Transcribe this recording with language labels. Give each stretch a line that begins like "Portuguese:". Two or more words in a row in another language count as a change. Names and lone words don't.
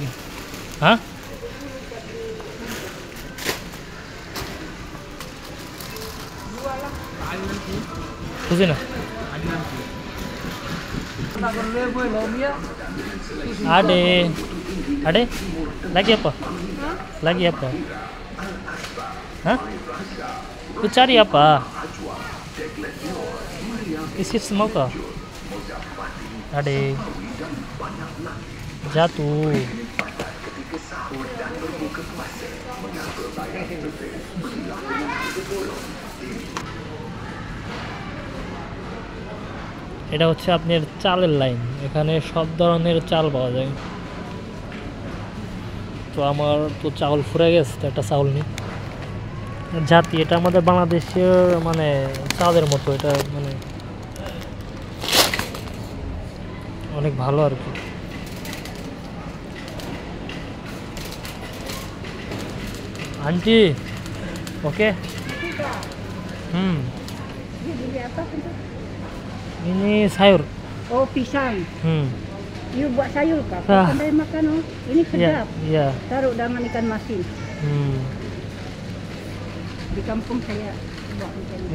Bangla: হ্যাঁ, বুঝি না।
Malay: Ade ade lagi apa? Lagi apa? Hah? Lu cari apa? Isi semua kah? Ade jatuh.
Bangla: এটা হচ্ছে আপনার চালের লাইন। এখানে সব ধরনের চাল পাওয়া যায়। তো আমার তো চাউল ফুরে গেছে, তো একটা চাউল নিই। জাতি এটা আমাদের বাংলাদেশের মানে চালের মতো, এটা মানে অনেক ভালো আর কি। আন্টি ওকে।
Malay: Ini sayur. Oh, pisang. You buat sayur kah? Pandai makan oh. Ini sedap. Iya. Taruh dengan ikan masin. Di kampung saya buat macam ni.